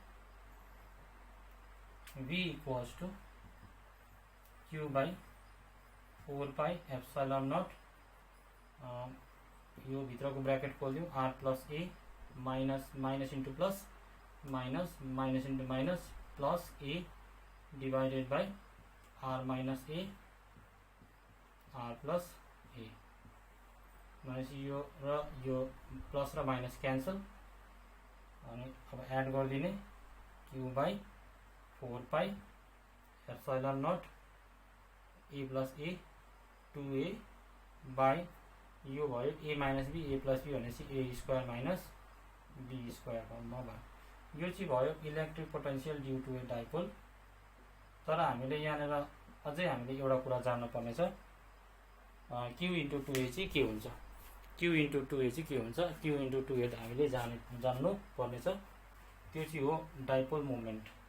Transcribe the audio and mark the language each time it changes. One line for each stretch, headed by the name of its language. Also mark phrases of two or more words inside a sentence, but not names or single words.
English: v equals to q by 4 pi epsilon naught
Nepali: यो भित्रको ब्रैकेट खोल्दिउँ
English: r plus a minus minus into plus minus minus into minus plus a divided by r minus a r plus a minus
Nepali: यो प्लस र माइनस क्यान्सल अनि अब एड गरिदिने
English: q by 4 pi epsilon naught a plus a 2a by
Nepali: यो भयो
English: a minus b a plus b भनेपछि a square minus b square
Nepali: फर्ममा भयो। यो चाहिँ भयो
English: electric potential due to a dipole.
Nepali: तर हामीले यहाँनिर अझै हामीले एउटा कुरा जान्न पर्ने छ
English: q into 2a
Nepali: चाहिँ के हुन्छ
English: q into 2a
Nepali: चाहिँ के हुन्छ
English: q into 2a
Nepali: हामीले जान्नु पर्ने छ त्यो चाहिँ हो
English: dipole moment.